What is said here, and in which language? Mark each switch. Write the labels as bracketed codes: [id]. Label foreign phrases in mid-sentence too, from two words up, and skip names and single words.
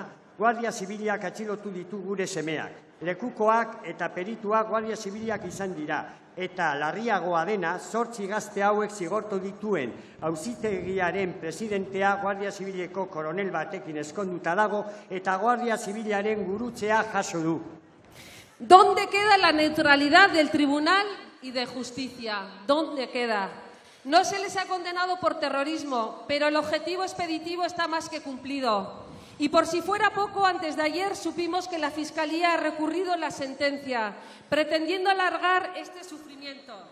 [eu] Guardia Zibilak atxilotu ditu gure semeak. Lekukoak eta perituak Guardia Zibilak izan dira. Eta larriagoa dena, 8 gazte hauek zigortu dituen auzitegiaren presidentea Guardia Zibileko koronel batekin eskonduta dago eta Guardia Zibilaren gurutzea jaso du. [es] ¿Dónde queda la neutralidad del Tribunal y de Justicia? ¿Dónde queda? No se les ha condenado por terrorismo, pero el objetivo expeditivo está más que cumplido. Y por si fuera poco, antes de ayer supimos que la Fiscalía ha recurrido la sentencia, pretendiendo alargar este sufrimiento.